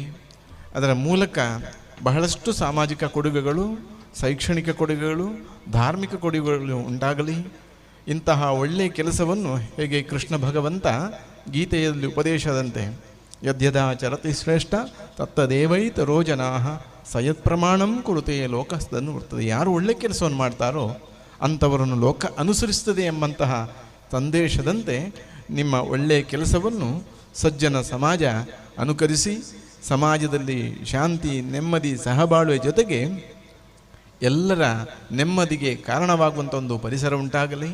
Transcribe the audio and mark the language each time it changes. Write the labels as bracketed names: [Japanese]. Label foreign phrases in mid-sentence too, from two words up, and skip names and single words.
[Kannada] ಅದರ ಮೂಲಕ ಬಹಳಷ್ಟು ಸಾಮಾಜಿಕ ಕೊಡುಗೆಗಳು, ಶೈಕ್ಷಣಿಕ ಕೊಡುಗೆಗಳು, ಧಾರ್ಮಿಕ ಕೊಡುಗೆಗಳು ಉಂಟಾಗಲಿ. ಇಂತಹ ಒಳ್ಳೆಯ ಕೆಲಸವನ್ನು ಹೇಗೆ ಕೃಷ್ಣ ಭಗವಂತ ಗೀತೆಯಲ್ಲಿ ಉಪದೇಶದಂತೆ [Sanskrit] ಯದ್ಯದಾ ಚರತಿ ಶ್ರೇಷ್ಠ ತತ್ತದೇವೈತರೋ ಜನಾಃ ಸಯತ್ ಪ್ರಮಾಣಂ ಕುರುತೆ ಲೋಕಸ್ತನ್ನು [Kannada] ಬರ್ತದೆ. ಯಾರು ಒಳ್ಳೆ ಕೆಲಸವನ್ನು ಮಾಡ್ತಾರೋ ಅಂಥವರನ್ನು ಲೋಕ ಅನುಸರಿಸ್ತದೆ ಎಂಬಂತಹ ಸಂದೇಶದಂತೆ ನಿಮ್ಮ ಒಳ್ಳೆಯ ಕೆಲಸವನ್ನು ಸಜ್ಜನ ಸಮಾಜ ಅನುಕರಿಸಿ ಸಮಾಜದಲ್ಲಿ ಶಾಂತಿ, ನೆಮ್ಮದಿ, ಸಹಬಾಳ್ವೆ ಜೊತೆಗೆ ಎಲ್ಲರ ನೆಮ್ಮದಿಗೆ ಕಾರಣವಾಗುವಂಥ ಒಂದು ಪರಿಸರ ಉಂಟಾಗಲಿ.